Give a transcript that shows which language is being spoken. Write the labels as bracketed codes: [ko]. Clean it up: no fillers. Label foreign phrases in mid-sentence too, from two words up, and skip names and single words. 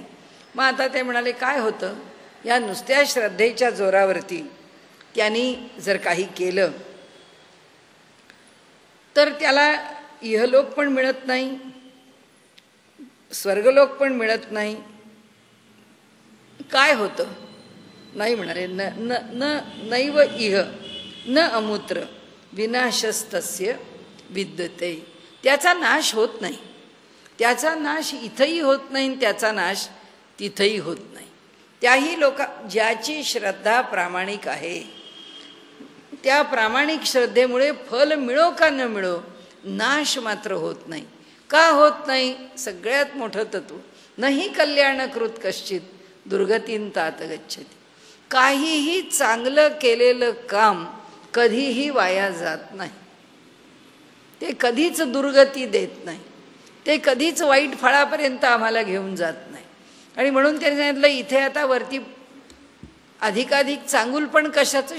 [mr] मग आता ते म्हणाले काय होतं, या नुसत्या श्रद्धेच्या जोरावरती त्यांनी जर काही केलं तर त्याला इहलोक पण मिळत नाही, स्वर्गलोक पण मिळत नाही, काय होतं? नाही म्हणाले, [sa] न न न नैव इह न अमूत्र विनाशस्तस्य विद्यते. [mr] त्याचा नाश होत नाही. त्याचा नाश इथंही होत नाही, त्याचा नाश तिथंही होत नाही. त्याही ज्याची श्रद्धा प्रामाणिक आहे, त्या प्रामाणिक श्रद्धेमुळे फल मिळो का न मिळो, नाश मात्र होत नाही. का होत नाही? सगळ्यात मोठं तत्व, [sa] नाही कल्याणकृत कश्चित दुर्गतीन तात गच्छति. [mr] काहीही चांगलं केलेलं काम कधीही वाया जात नाही. ते कधीच दुर्गती देत नाही. ते कधीच वाईट फळापर्यंत आम्हाला घेऊन जात नाही. आणि म्हणून त्यांनी सांगितलं, इथे आता वरती अधिकाधिक चांगुलपण कशाचं?